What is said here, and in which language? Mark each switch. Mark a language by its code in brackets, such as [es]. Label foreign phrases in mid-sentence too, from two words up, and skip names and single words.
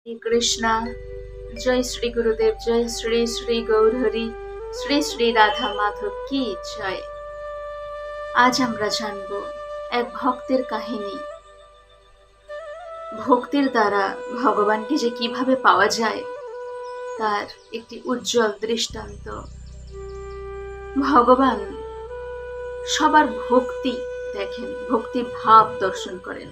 [hi] श्री कृष्णा। जय श्री गुरुदेव। जय श्री श्री गौरहरि। श्री श्री राधा माधव की जय। [bn] आज আমরা জানব এক ভক্তের কাহিনী। ভক্তির দ্বারা ভগবানকে যে কিভাবে পাওয়া যায় তার একটি উজ্জ্বল দৃষ্টান্ত। ভগবান সবার ভক্তি দেখেন, ভক্তি ভাব দর্শন করেন।